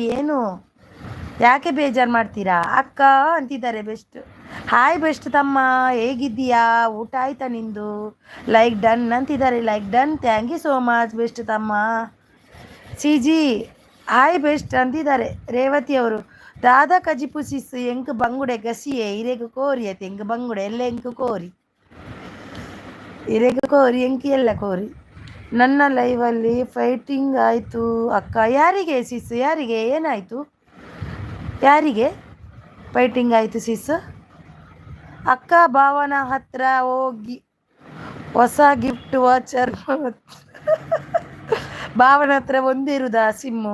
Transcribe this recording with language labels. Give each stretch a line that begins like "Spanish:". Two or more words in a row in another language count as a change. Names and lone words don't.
Kannada: ಏನು, ಯಾಕೆ ಬೇಜಾರು ಮಾಡ್ತೀರಾ? ಅಕ್ಕ ಅಂತಿದ್ದಾರೆ ಬೆಸ್ಟ್.
English: hi best
Kannada: ತಮ್ಮ, ಹೇಗಿದ್ದೀಯಾ? ಊಟ ಆಯ್ತಾ ನಿಂದು?
English: like done
Kannada: ಅಂತಿದ್ದಾರೆ,
English: like done, thank you so much best
Kannada: ತಮ್ಮ. ಸಿ ಜಿ
English: hi best
Kannada: ಅಂತಿದ್ದಾರೆ ರೇವತಿ ಅವರು.
Tulu: ದಾದಾ ಕಜಿಪುಸಿಸ್ ಎಂಕ್ ಬಂಗುಡೆ ಗಸಿಯೇ ಇರೆಗು ಕೋರಿಯ ತೆಂಗು ಬಂಗುಡೆ ಎಲ್ಲ ಎಂಕು ಕೋರಿ ಇರೆಗು ಕೋರಿ ಎಂಕಿ ಎಲ್ಲ ಕೋರಿ.
Kannada: ನನ್ನ ಲೈವಲ್ಲಿ ಫೈಟಿಂಗ್ ಆಯಿತು ಅಕ್ಕ. ಯಾರಿಗೆ ಸಿಸ್, ಯಾರಿಗೆ ಏನಾಯಿತು? ಯಾರಿಗೆ ಫೈಟಿಂಗ್ ಆಯಿತು ಸಿಸ್? ಅಕ್ಕ ಭಾವನ ಹತ್ರ ಹೋಗಿ ಹೊಸ
English: gift voucher
Kannada: ಭಾವನ ಹತ್ರ ಒಂದೇ ಇರುದಾ ಸಿಮ್ಮು?